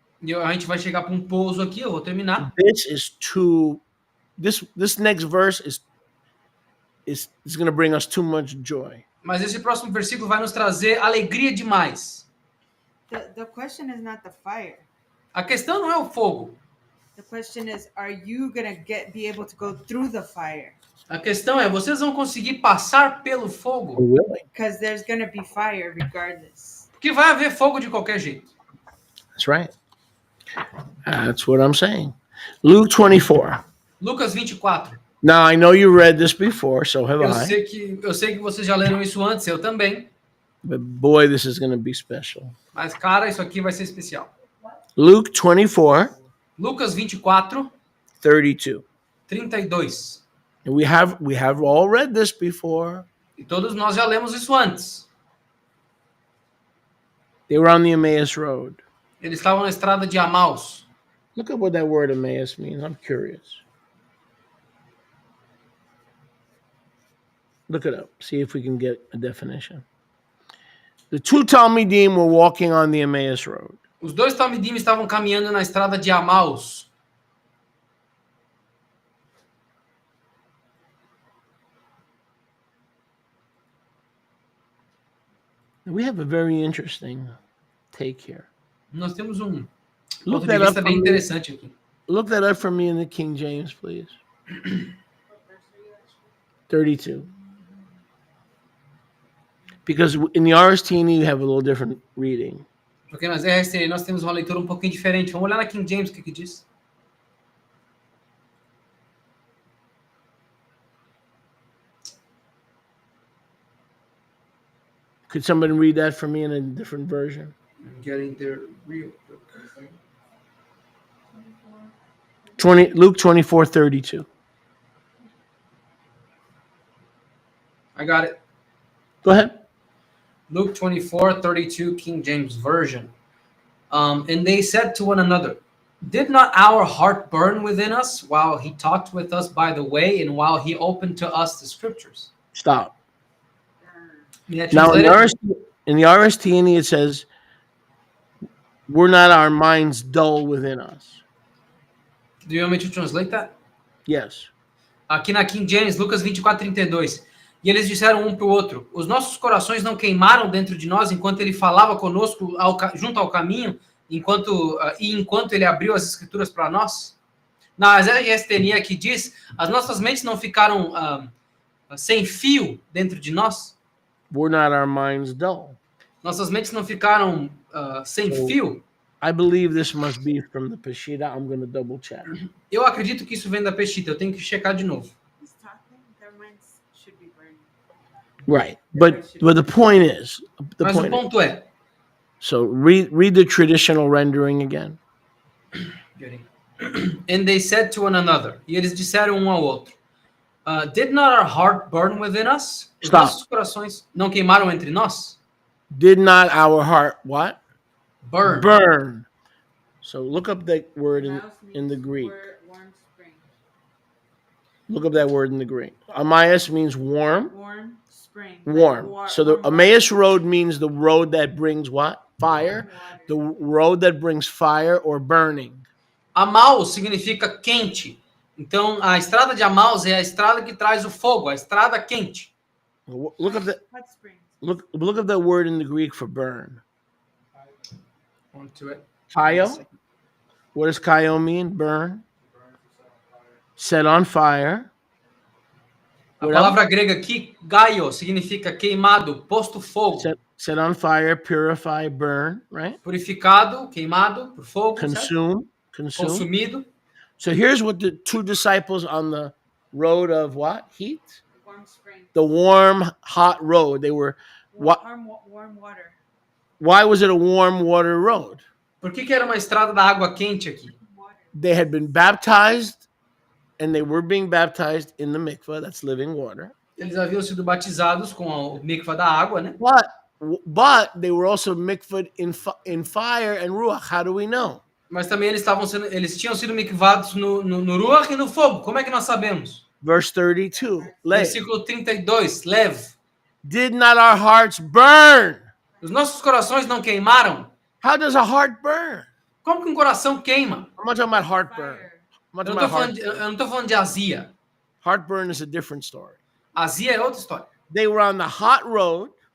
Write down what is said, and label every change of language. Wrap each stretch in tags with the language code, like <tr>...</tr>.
<pt>E a gente vai chegar para um pouso aqui, eu vou terminar.</pt> <en>This is too. This next verse is going to bring us too much joy.</en> <pt>Mas esse próximo versículo vai nos trazer alegria demais.</pt> <en>The question is not the fire.</en> <pt>A questão não é o fogo.</pt> <en>The question is, are you gonna be able to go through the fire?</en> <pt>A questão é, vocês vão conseguir passar pelo fogo?</pt> <en>Really? Because there's gonna be fire regardless.</en> <pt>Porque vai haver fogo de qualquer jeito.</pt> <en>That's right. That's what I'm saying. Luke 24.</en> <pt>Lucas 24.</pt> <en>Now, I know you read this before, so have</en> <pt>Eu</pt> <en>I.</en> <pt>sei que vocês já leram isso antes, eu também.</pt> <en>But boy, this is going to be special.</en> <pt>Mas, cara, isso aqui vai ser especial.</pt> <en>Luke 24,</en> <pt>Lucas 24,</pt> <en>32.</en> <pt>32.</pt> <en>And we have all read this before.</en> <pt>E todos nós já lemos isso antes.</pt> <en>They were on the Emmaus Road.</en> <pt>Eles estavam na estrada de Amaus.</pt> <en>Look up what that word Emmaus means. I'm curious. Look it up. See if we can get a definition. The two Talmidim were walking on the Emmaus Road.</en> <pt>Os dois Talmidim estavam caminhando na estrada de Amaus.</pt> <en>We have a very interesting take here.</en> <pt>Nós temos um</pt> <en>Look</en> <pt>ponto de</pt> <en>that up</en> <pt>vista bem</pt> <en>for me.</en> <pt>interessante aqui.</pt> <en>Look that up for me in the King James, please. 32. Because in the RSTN you have a little different reading.</en> <pt>Porque nas RST nós temos uma leitura um pouquinho diferente. Vamos olhar na King James o que diz.</pt> <en>Could somebody read that for me in a different version? I'm getting there real quick. Luke 24:32. I got it. Go ahead. Luke 24:32, King James Version. And they said to one another, "Did not our heart burn within us while he talked with us by the way and while he opened to us the scriptures?" Stop. May I Now translate it? in the RSTN it says, "We're not our minds dull within us." Do you want me to translate that? Yes.</en> <pt>Aqui na King James, Lucas 24:32. E eles disseram um para o outro: "Os nossos corações não queimaram dentro de nós enquanto ele falava conosco junto ao caminho, enquanto ele abriu as escrituras para nós?" Na RSTN aqui diz: "As nossas mentes não ficaram sem fio dentro de nós?"</pt> <en>We're not our minds dull.</en> <pt>Nossas mentes não ficaram sem fio?</pt> <en>I believe this must be from the Peshitta. I'm going to double check.</en> <pt>Eu acredito que isso vem da Peshitta. Eu tenho que checar de novo.</pt> <en>He's talking, their minds should be burning. Right. But the point is,</en> <pt>Mas o ponto é,</pt> <en>so read the traditional rendering again. and they said to one another,</en> <pt>e eles disseram um ao outro,</pt> <en>did not our heart burn within us?</en> <pt>Os</pt> <en>Stop.</en> <pt>nossos corações não queimaram entre nós?</pt> <en>Did not our heart what? Burn. Burn. So look up that word in the Mouse Greek. means warm spring. Look up that word in the Greek. Emmaus means warm. Warm spring. Warm. So the Emmaus road means the road that brings what? Fire. The road that brings fire or burning.</en> <pt>Amaus significa quente. Então, a estrada de Amaus é a estrada que traz o fogo, a estrada quente.</pt> <en>Look up that Hot spring. look up that word in the Greek for burn. On to it. Kaio. What does kaio mean? Burn. Set on fire.</en> <pt>A</pt> <en>What</en> <pt>palavra grega aqui, gaio, significa queimado, posto fogo.</pt> <en>Set on fire, purify, burn, right?</en> <pt>Purificado, queimado por fogo, certo?</pt> <en>Consume.</en> <pt>Consumido.</pt> <en>So here's what the two disciples on the road of what? Heat? Warm spring. The warm, hot road. They were, what? Warm water. Why was it a warm water road?</en> <pt>Por que era uma estrada da água quente aqui?</pt> <en>They had been baptized, and they were being baptized in the mikvah, that's living water.</en> <pt>Eles haviam sido batizados com o mikvah da água, né?</pt> <en>But they were also mikvahed in fire and ruach. How do we know?</en> <pt>Mas também eles tinham sido mikvados no ruach e no fogo. Como é que nós sabemos?</pt> <en>Verse 32.</en> <pt>Versículo 32, Lev.</pt> <en>Did not our hearts burn?</en> <pt>Os nossos corações não queimaram?</pt> <en>How does a heart burn?</en> <pt>Como que um coração queima?</pt> <en>I'm not talking about heartburn. Fire. I'm not</en> <pt>Eu</pt> <en>talking</en> <pt>não</pt> <en>about</en> <pt>estou falando de azia.</pt> <en>heartburn is a different story.</en> <pt>Azia é outra história.</pt> <en>They were on the hot road.</en>